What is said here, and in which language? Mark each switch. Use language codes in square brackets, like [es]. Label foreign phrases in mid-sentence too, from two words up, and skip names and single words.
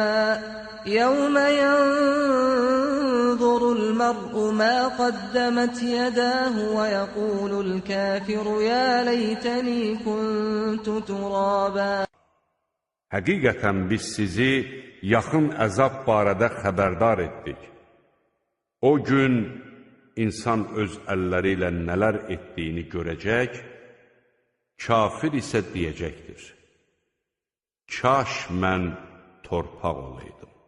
[ar] يوم ينظر المرء ما قدمت يداه ويقول الكافر يا ليتني كنت ترابا. [az] Həqiqətən biz sizi yaxın əzab barədə xəbərdar etdik. O gün insan öz əlləri ilə nələr etdiyini görəcək, kafir isə deyəcəkdir: Kaş mən torpaq olaydım.